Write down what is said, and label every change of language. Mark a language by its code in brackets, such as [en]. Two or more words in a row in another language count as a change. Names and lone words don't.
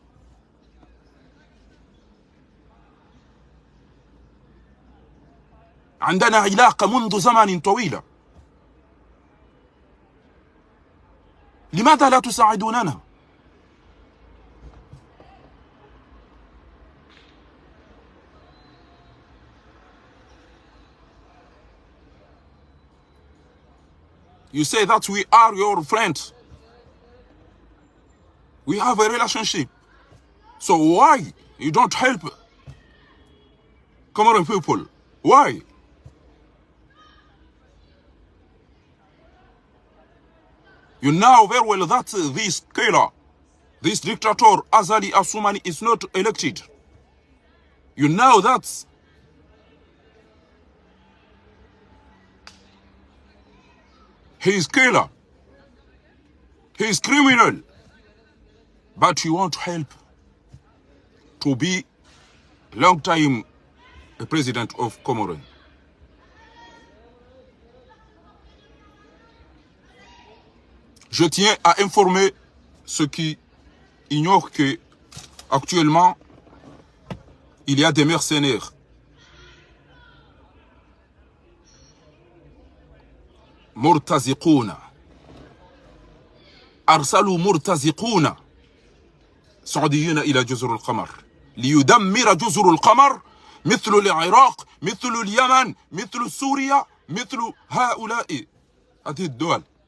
[ar] عندنا علاقة منذ زمن طويل، لماذا لا تساعدوننا؟ [en] You say that we are your friends. We have a relationship. So why you don't help Comoros people? Why? You know very well that this killer, this dictator Azali Assoumani is not elected. You know that. He is killer. He is criminal. But you won't help to be long time the president of Comoros. [fr] Je tiens à informer ceux qui ignorent que actuellement il y a des mercenaires [ar] مرتزقون، أرسلوا مرتزقون سعوديين إلى جزر القمر ليدمر جزر القمر، مثل العراق، مثل اليمن، مثل سوريا، مثل هؤلاء هذه الدول.